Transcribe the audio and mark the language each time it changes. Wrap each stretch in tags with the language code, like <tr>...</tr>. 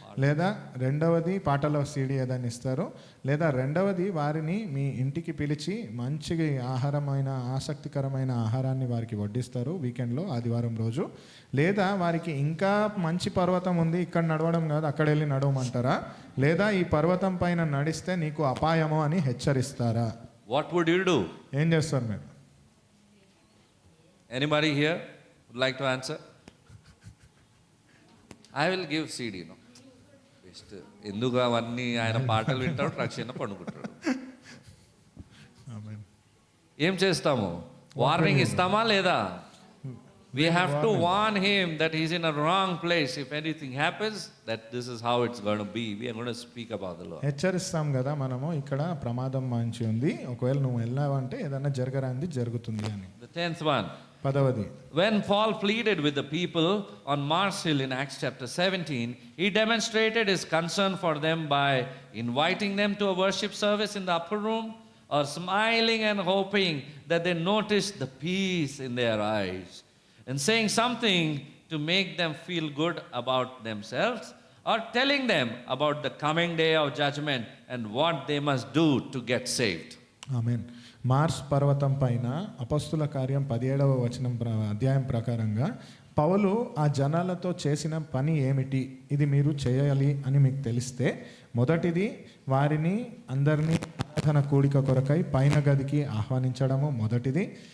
<te>లేదా రెండవది, పాటల సీడీ ఏదైనా ఇస్తారు. లేదా రెండవది, వారిని మీ ఇంటికి పిలిచి మంచి ఆహారమైన ఆసక్తికరమైన ఆహారాన్ని వారికి వడ్డిస్తారు వీకెండ్లో, ఆదివారం రోజు. లేదా వారికి ఇంకా మంచి పర్వతం ఉంది, ఇక్కడ నడవడం కాదు అక్కడ వెళ్ళి నడవమంటారా? లేదా ఈ పర్వతం పైన నడిస్తే నీకు అపాయము అని హెచ్చరిస్తారా?</te> <en>What would you do?</en> <te>ఏం చేస్తారు మీరు?</te> <en>Anybody here would like to answer? I will give CD, no. Best.</en> <te>ఎందుకు అవన్నీ ఆయన పాటలు వింటాడు, రక్షణ పండుకుంటాడు. ఆమేన్. ఏం చేస్తాము? వార్నింగ్ ఇస్తామా లేదా?</te> <en>We have to warn him that he's in a wrong place. If anything happens, that this is how it's going to be. We are going to speak about the Lord.</en> <te>హెచ్చరిస్తాం కదా మనము, ఇక్కడ ప్రమాదం మంచి ఉంది, ఒకవేళ నువ్వు వెళ్ళావంటే ఏదైనా జరగరాంది జరుగుతుంది అని.</te> <en>The 10th one.</en> <te>10వది,</te> <en>When Paul pleaded with the people on Mars Hill in Acts chapter 17, he demonstrated his concern for them by inviting them to a worship service in the upper room, or smiling and hoping that they noticed the peace in their eyes, and saying something to make them feel good about themselves, or telling them about the coming day of judgment and what they must do to get saved.</en> <te>Amen. Mars పర్వతం పైన అపొస్తలుల కార్యం 17వ అధ్యాయం ప్రకారంగా పౌలు ఆ జనాలతో చేసిన పని ఏమిటి, ఇది మీరు చేయాలి అని మీకు తెలిస్తే, మొదటిది వారిని అందరినీ ఆరాధన కూడిక కొరకై పైన గదికి ఆహ్వానించడము మొదటిది.</te>